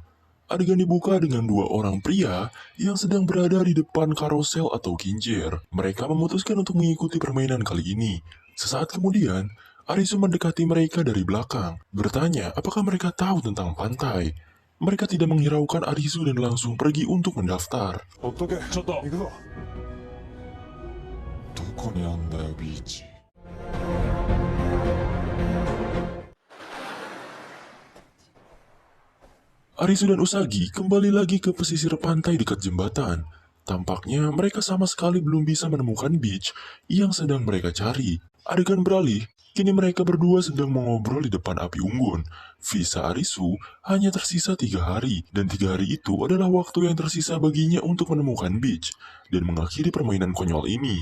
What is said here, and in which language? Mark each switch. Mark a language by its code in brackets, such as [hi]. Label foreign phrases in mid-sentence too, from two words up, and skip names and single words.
[id] Adegan dibuka dengan dua orang pria yang sedang berada di depan karosel atau kincir. Mereka memutuskan untuk mengikuti permainan kali ini. Sesaat kemudian, Arisu mendekati mereka dari belakang, bertanya apakah mereka tahu tentang pantai. Mereka tidak menghiraukan Arisu dan langsung pergi untuk mendaftar. [ja] ほっとけ。ちょっと行くぞ。どこにあんだよビーチ。 [id] Arisu dan Usagi kembali lagi ke pesisir pantai dekat jembatan. Tampaknya mereka sama sekali belum bisa menemukan beach yang sedang mereka cari. Adegan beralih, kini mereka berdua sedang mengobrol di depan api unggun. Visa Arisu hanya tersisa 3 hari, dan 3 hari itu adalah waktu yang tersisa baginya untuk menemukan beach dan mengakhiri permainan konyol ini.